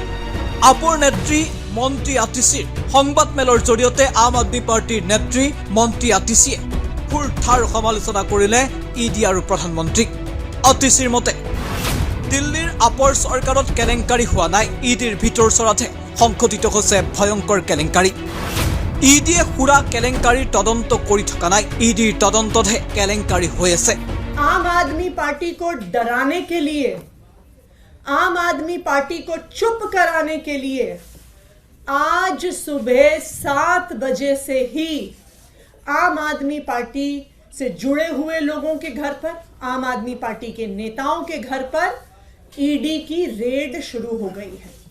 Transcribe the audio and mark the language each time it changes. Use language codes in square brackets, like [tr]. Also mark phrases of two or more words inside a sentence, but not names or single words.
[as] আপৰ নেত্ৰী মন্ত্ৰী আতিশীৰ সংবাদমেলৰ জৰিয়তে আম আদমী পাৰ্টীৰ নেত্ৰী মন্ত্ৰী আতিশীয়ে ফুলঠাৰ সমালোচনা কৰিলে ইডি আৰু প্ৰধানমন্ত্ৰীক। আতিশীৰ মতে দিল্লীৰ আপৰ চৰকাৰত কেলেংকাৰী হোৱা নাই, ইডিৰ ভিতৰ চৰাতহে সংঘটিত হৈছে ভয়ংকৰ কেলেংকাৰী। ইডিয়ে হুৰা কেলেংকাৰী তদন্ত কৰি থকা নাই, ইডিৰ তদন্ততহে কেলেংকাৰী হৈ আছে। [hi] आम आदमी पार्टी को डराने के लिए, आम आदमी पार्टी को चुप कराने के लिए आज सुबह 7 बजे से ही आम आदमी पार्टी से जुड़े हुए लोगों के घर पर, आम आदमी पार्टी के नेताओं के घर पर ईडी की रेड शुरू हो गई है।